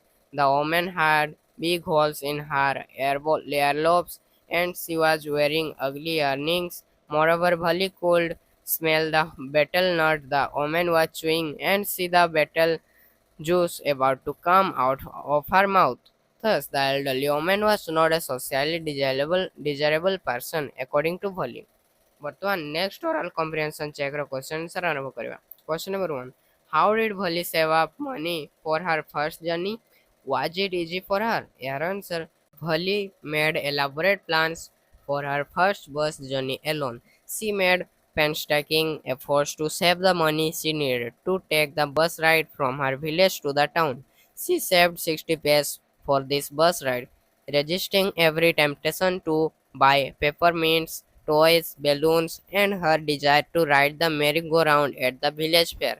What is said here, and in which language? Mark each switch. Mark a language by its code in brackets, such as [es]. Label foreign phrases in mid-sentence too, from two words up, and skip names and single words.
[en] The woman had big holes in her earlobes and she was wearing ugly earrings. Moreover, Bali could smell the betel nut the woman was chewing and see the betel juice about to come out of her mouth. Thus, the elderly woman was not a socially desirable person, according to Bali. [or] ବର୍ତ୍ତମାନ [en] next oral comprehension checkର question answer [or] ଆରମ୍ଭ କରିବା। [en] question number 1, how did Bali save up money for her first journey? Was it easy for her? Your answer, Bali made elaborate plans for her first bus journey alone. She made painstaking efforts to save the money she needed to take the bus ride from her village to the town. She saved 60 paise for this bus ride, resisting every temptation to buy peppermints, toys, balloons, and her desire to ride the merry-go-round at the village fair.